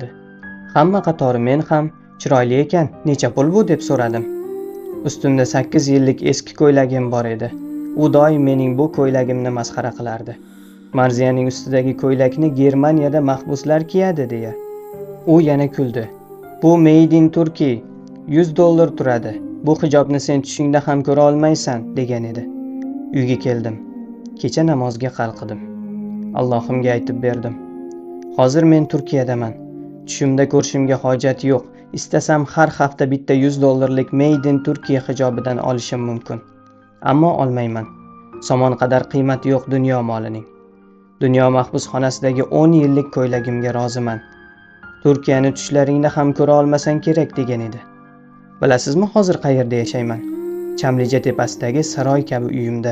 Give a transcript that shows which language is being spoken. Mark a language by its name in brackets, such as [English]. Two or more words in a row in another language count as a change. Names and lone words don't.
[Uzbek] Hamma qatori men ham chiroyli ekan, necha pul bu deb so'radim. Ustimda 8 yillik eski ko'ylagim bor edi. U doim mening bu ko'ylagimni masxara qilardi. Marziyaning ustidagi ko'ylakni Germaniyada mahbuslar kiyadi deya. U yana kuldi. Bu [English] made in Turkey, [Uzbek] $100 turadi. Bu hijobni sen tushingda ham ko'ra olmaysan, degan edi. Uyga keldim. Kecha namozga qalqidim. Allohimga aytib berdim. Hozir men Turkiyadaman. Tushimda ko'rishimga hojat yo'q. Istasam har hafta bitta $100lik [English] made in Turkey [Uzbek] hijobidan olishim mumkin. Ammo olmayman. Somon qadar qiymati yo'q dunyo molining. Dunyo mahbusxonasidagi 10 yillik ko'ylagimga roziman. Turkiyani tushlaringda ham ko'ra olmasang kerak degan edi. Bilasizmi, hozir qayerda yashayman? Chamlija tepasidagi saroy kabi uyimda.